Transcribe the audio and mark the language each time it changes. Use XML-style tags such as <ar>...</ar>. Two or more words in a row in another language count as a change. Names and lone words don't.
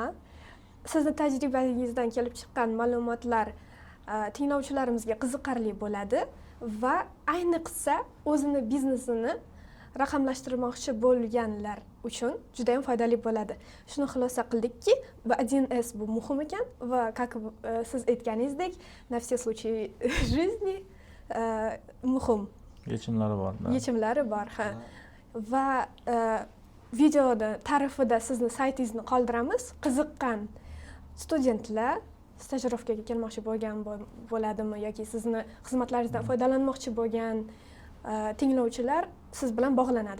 <uz>Sizni tajribangizdan kelib chiqqan ma'lumotlar tinglovchilarimizga qiziqarli bo'ladi va ayniqsa o'zini biznesini raqamlashtirmoqchi bo'lganlar uchun juda ham foydali bo'ladi. Shuni xulosa qildikki, bu 1S bu muhim ekan va как siz aytganingizdek,</uz> <ru>на все случаи жизни muhim.</ru> <uz>Yechimlari bor. Yechimlari bor, ha. Va videoda ta'rifida sizni saytingizni qoldiramiz. Qiziqqan studentlar stajirovkaga kelmoqchi bo'lgan bo'ladimi yoki sizni xizmatlaringizdan foydalanmoqchi bo'lgan tinglovchilar siz bilan bog'lanadi.</uz>